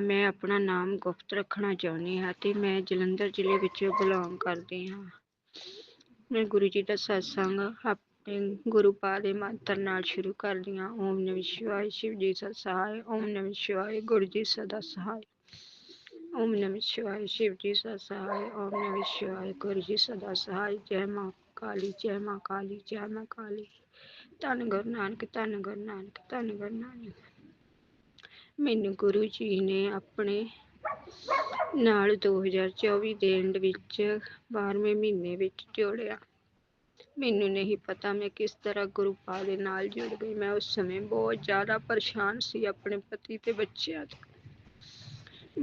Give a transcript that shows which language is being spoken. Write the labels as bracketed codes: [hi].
[pa] ਮੈਂ ਆਪਣਾ ਨਾਮ ਗੁਪਤ ਰੱਖਣਾ ਚਾਹੁੰਦੀ ਹਾਂ ਤੇ ਮੈਂ ਜਲੰਧਰ ਜ਼ਿਲ੍ਹੇ ਵਿੱਚ ਬਿਲੋਂਗ ਕਰਦੀ ਹਾਂ। ਮੈਂ ਗੁਰੂ ਜੀ ਦਾ ਸਤਸੰਗ ਗੁਰੂ ਪਾ ਦੇ ਮੰਤਰ ਨਾਲ ਸ਼ੁਰੂ ਕਰਦੀ ਹਾਂ। [hi] ਓਮ ਨਮः ਸ਼ਿਵਾय, शिव जी सदा सहाय। ओम नमः शिवाय, गुरु जी सदा सहाय। ओम नमः शिवाय, शिव जी सदा सहाय। ओम नमः शिवाय, गुरु जी सदा सहाय। जय माँ काली, जय माँ काली, जय माँ काली। धन गुरु नानक, धन गुरु नानक, धन गुरु नानक। मैनू गुरु जी ने अपने [pa] ਨਾਲ 2024 ਦੇ ਐਂਡ ਵਿੱਚ 12ਵੇਂ ਮਹੀਨੇ ਵਿੱਚ ਜੋੜਿਆ। ਮੈਨੂੰ ਨਹੀਂ ਪਤਾ ਮੈਂ ਕਿਸ ਤਰ੍ਹਾਂ ਗੁਰੂ ਪਾ ਦੇ ਨਾਲ ਜੁੜ ਗਈ। ਮੈਂ ਉਸ ਸਮੇਂ ਬਹੁਤ ਜ਼ਿਆਦਾ ਪਰੇਸ਼ਾਨ ਸੀ ਆਪਣੇ ਪਤੀ ਤੇ ਬੱਚਿਆਂ ਤੋਂ।